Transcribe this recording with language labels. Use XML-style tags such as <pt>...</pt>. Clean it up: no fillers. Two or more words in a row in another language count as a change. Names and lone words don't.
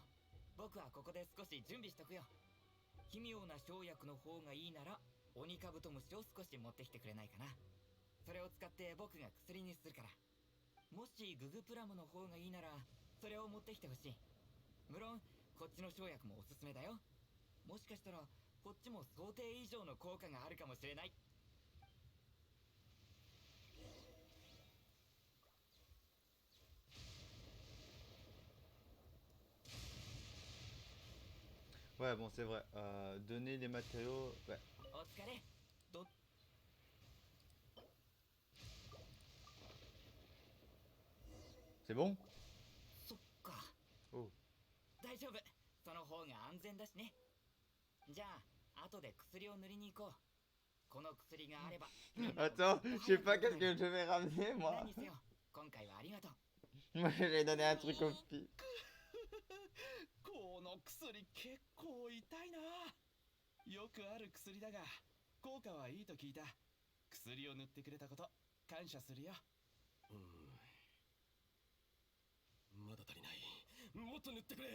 <ja>僕はここで少し準備しとくよ。奇妙な生薬の方がいいならオニカブトムシを少し持ってきてくれないかな。それを使って僕が薬にするから。もしググプラムの方がいいならそれを持ってきてほしい。無論こっちの生薬もおすすめだよ。もしかしたらこっちも想定以上の効果があるかもしれない。</ja> <fr>Ouais, bon, c'est vrai. Donner les matériaux. Ouais.</fr> <ja>お疲れ。</ja> <fr>C'est bon?</fr> <ja>そっか。 Oh. 大丈夫。その方が安全だしね。じゃあ後で薬を塗りに行こう。この薬があれば。</ja> <fr>Attends, je sais pas qu'est-ce que je vais ramener moi.</fr> <ja>何にせよ、今回はありがとう。</ja> <fr>Moi j'ai donné un truc au pire.</fr> <ja>この薬結構痛いな。よくある薬だが効果はいいと聞いた。薬を塗ってくれたこと感謝するよ。まだ足りない。もっと塗ってくれ。</ja>